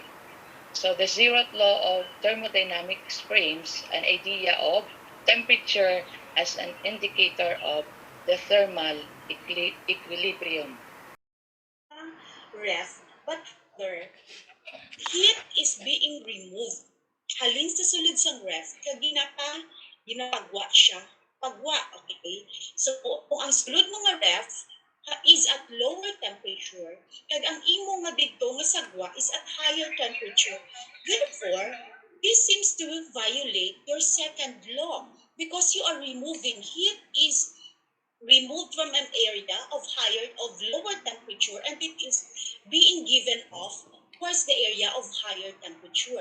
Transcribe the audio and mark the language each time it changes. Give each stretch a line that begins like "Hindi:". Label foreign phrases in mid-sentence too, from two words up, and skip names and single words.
English: So the zeroth law of thermodynamics frames an idea of temperature as an indicator of the thermal equilibrium. Ref, but there, heat is being removed.
Hiligaynon: Halin sa sulod sang ref, kag ginapagwa siya.
English: Pagwa, okay? So,
Hiligaynon: kung ang sulod mga
English: ref is at lower temperature,
Hiligaynon: kag ang imo nga dito nga sagwa
English: is at higher temperature. Therefore, this seems to violate your second law because you are removing heat is removed from an area of lower temperature and it is being given off towards the area of higher temperature.